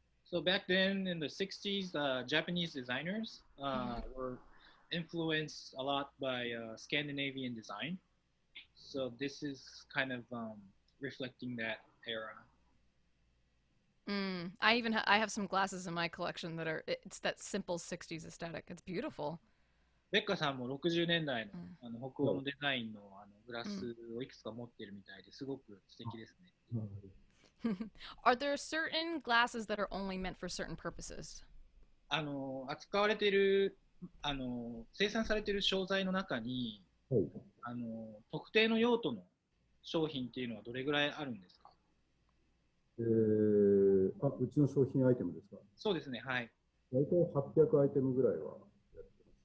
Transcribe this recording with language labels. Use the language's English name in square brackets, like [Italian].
[English] So back then in the 60s, Japanese designers were influenced a lot by Scandinavian design. So this is kind of reflecting that era. I have some glasses in my collection it's that simple 60s aesthetic. It's beautiful. [Japanese] ベッカさんも60年代の、北欧のデザインの、グラスをいくつか持ってるみたいですごく素敵ですね。 [English] Are there certain glasses that are only meant for certain purposes? [Japanese] 扱われている、生産されている商材の中に、はい、特定の用途の商品っていうのはどれぐらいあるんですか？うちの商品アイテムですか？そうですね、はい。大体800アイテムぐらいはやって